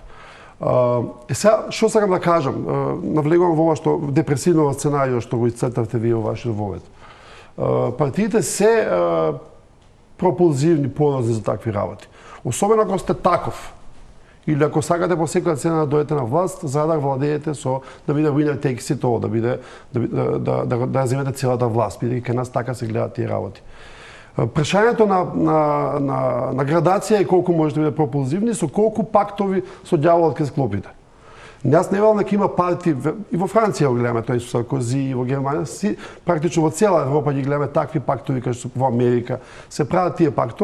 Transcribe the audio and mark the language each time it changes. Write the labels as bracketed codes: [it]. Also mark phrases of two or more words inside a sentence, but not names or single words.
[mk] Сега, што сакам да кажам, навлегувам во ова што депресивно сценарио што го исцртавте вие во вашиот вовед. Партиите се пропулзивни, подозни за такви работи. Особено ако сте таков, или ако сакате по секоја цена да дојдете на власт, за да владеете со да биде [en] winner takes it all, [mk] да земете целата власт, бидејќи кај нас така се гледаат тие работи. Прашањето на градација е колку може да биде пропулзивни, со колку пактови со ѓаволот ќе склопите. Јас не велам дека има партии, и во Франција го гледаме, тој со Саркози, и во Германија, практично во цела Европа ги гледаме такви пактови, кај што во Америка се прават тие пактови.